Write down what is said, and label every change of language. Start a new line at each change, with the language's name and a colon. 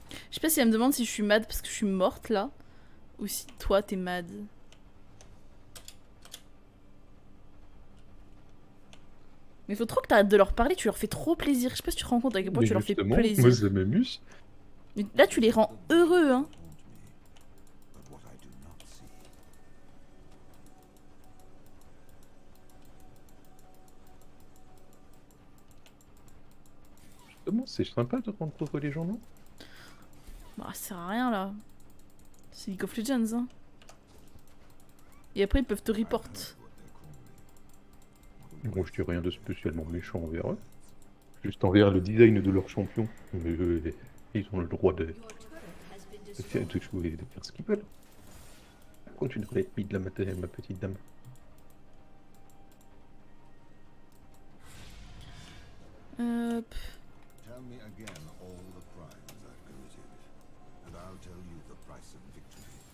French: Je sais pas si elle me demande si je suis mad parce que je suis morte là. Ou si toi t'es mad. Mais faut trop que t'arrêtes de leur parler, tu leur fais trop plaisir. Je sais pas si tu te rends compte à quel point Mais tu leur fais justement, moi, plaisir. ça m'amuse. Mais là tu les rends heureux hein.
English: Haunt me, but what I do not see
French: Justement, c'est sympa de rencontrer les gens, non? Bah, ça sert à rien là. C'est League of Legends, hein. Et après, ils peuvent te report. Bon, je dis rien de spécialement méchant envers eux. Juste envers le design de leur champion. Mais ils ont le droit
English: Your turret has been destroyed.
French: de jouer, de faire ce qu'ils veulent. Pourquoi tu devrais être mis de la ma petite dame?
English: Tell me again all the crimes I've committed, and I'll tell you the price of victory.